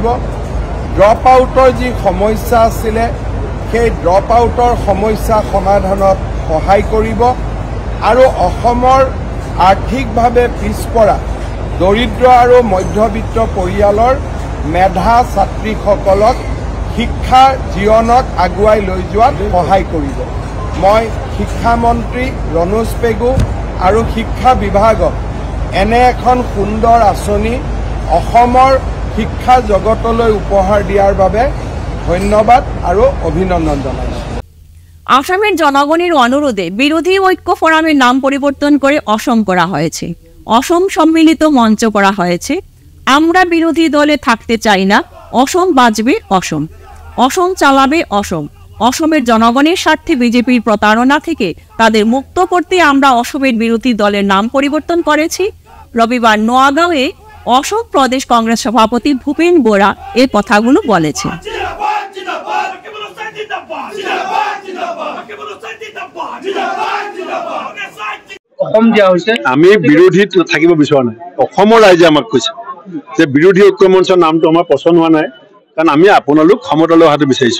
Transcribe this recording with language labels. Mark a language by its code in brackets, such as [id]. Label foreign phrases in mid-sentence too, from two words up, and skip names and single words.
[as] ড্ৰপ আউটৰ যি সমস্যা আছিলে সেই ড্ৰপ আউটৰ সমস্যা সমাধানত সহায় কৰিব আৰু অসমৰ আৰ্থিকভাৱে পিছপৰা দৰিদ্ৰ আৰু মধ্যবিত্ত পৰিয়ালৰ মেধা ছাত্ৰীসকলক শিক্ষা জীৱনত আগুৱাই লৈ যোৱাত সহায় কৰিব। মই শিক্ষামন্ত্ৰী ৰনোজ পেগু আৰু শিক্ষা বিভাগক এনে এখন সুন্দৰ আঁচনি অসমৰ শিক্ষা জগতলৈ উপহাৰ দিয়াৰ বাবে ধন্যবাদ আৰু অভিনন্দন জনাইছোঁ। [bn] আসামের জনগণের অনুরোধে বিরোধী ঐক্য ফোরামের নাম পরিবর্তন করে অসম করা হয়েছে। অসম সম্মিলিত মঞ্চ করা হয়েছে। আমরা বিরোধী দলে থাকতে চাই না, অসম বাঁচবে অসম, অসম চালাবে অসম। অসমের জনগণের স্বার্থে বিজেপির প্রতারণা থেকে তাদের মুক্ত করতে আমরা অসমের বিরোধী দলের নাম পরিবর্তন করেছি। রবিবার নোয়াগাঁওয়ে অসম প্রদেশ কংগ্রেস সভাপতি ভূপেন বোরা এ কথাগুলো বলেছেন। [as] আমি বিৰোধীত থাকিব বিচৰা নাই। অসমৰ ৰাইজে আমাক কৈছে যে বিৰোধী ঐক্য মঞ্চৰ নামটো আমাৰ পচন্দ হোৱা নাই, কাৰণ আমি আপোনালোক ক্ষমতালৈ অহাটো বিচাৰিছো।